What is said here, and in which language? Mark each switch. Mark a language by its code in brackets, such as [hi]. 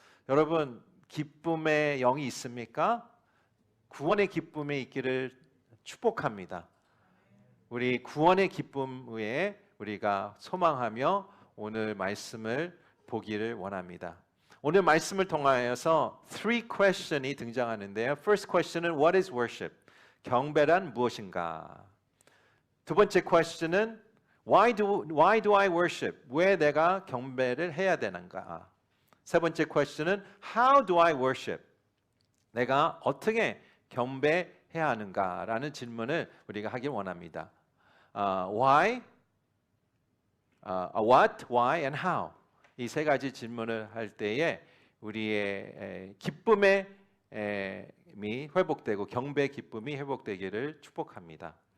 [ko] 여러분, 기쁨의 영이 있습니까? 구원의 기쁨이 있기를 축복합니다. 우리 구원의 기쁨 위에 우리가 소망하며 오늘 말씀을 보기를 원합니다. 오늘 말씀을 통하여서 [en] three question [ko] 이 등장하는데요. [en] First question은 What is worship? [ko] 경배란 무엇인가? 두 번째 [en] question은 Why do I worship? [ko] 왜 내가 경배를 해야 되는가? 세 번째 [en] question은 How do I worship? [ko] 내가 어떻게 경배해야 하는가? 라는 질문을 우리가 하길 원합니다. [en] Why? What, why, and how. [ko] 이 세 가지 질문을 할 때에 우리의 기쁨의 미 회복되고 경배의 기쁨이 회복되기를 축복합니다.